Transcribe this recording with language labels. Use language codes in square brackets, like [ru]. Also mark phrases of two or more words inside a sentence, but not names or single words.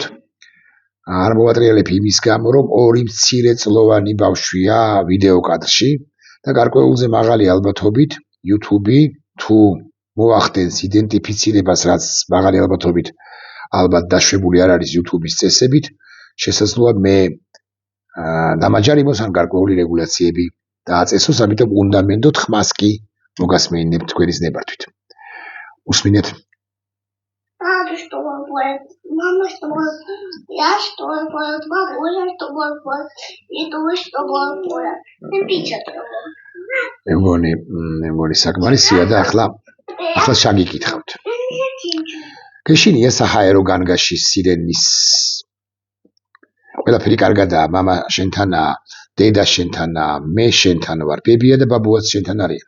[ka] არ მოვატრიალებ იმის გამო, რომ ორი მცირეწლოვანი ბავშვია ვიდეო კადრში და გარკვეულზე მაღალი ალბათობით YouTube თუ მოახდენს იდენტიფიცირებას, რაც მაღალი ალბათობით ალბათ დაშვებული არ არის YouTube-ის წესებით, შესაძლოა მე დამაჯარიმოს ან გარკვეული რეგულაციები დააწესოს, ამიტომ უნდა მენდოთ, ხმას კი მოგასმენინებთ თქვენის ნებართვით. უსმინეთ. [ru] Мама, что будет? Я что будет? Бабуля, что будет? И ты что будет? Напечатаю. [ka] მეგონი საკმარისია და ახლა შაგიკითხავთ. გეშინია საჰაერო განგაშის სირენის ყველაფერი კარგადაა, მამა შენთანაა, დედა შენთანაა, მე შენთან ვარ, ბებია და ბაბუაც შენთან არიან.